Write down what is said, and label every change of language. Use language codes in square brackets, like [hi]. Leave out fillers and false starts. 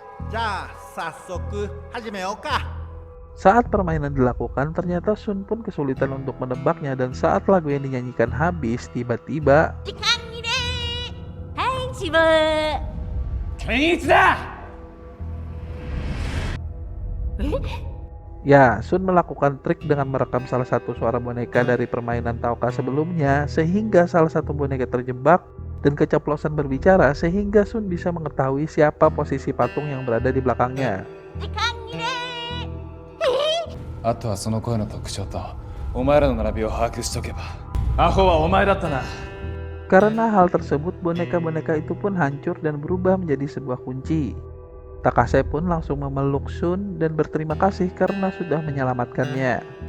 [ja] じゃあ早速始めようか。 [id] Saat permainan dilakukan, ternyata Sun pun kesulitan untuk menebaknya dan saat lagu yang dinyanyikan habis, tiba-tiba [ja] はいチブ。健一だ。 [id] ya, Sun melakukan trik dengan merekam salah satu suara boneka dari permainan Taoka sebelumnya sehingga salah satu boneka terjebak dan keceplosan berbicara sehingga Sun bisa mengetahui siapa posisi patung yang berada di belakangnya. [ja] あとはその声の特徴とお前らの並びを把握しとけば。アホはお前だったな。 [id] Karena hal tersebut, boneka-boneka itu pun hancur dan berubah menjadi sebuah kunci. Takase pun langsung memeluk Sun dan berterima kasih karena sudah menyelamatkannya.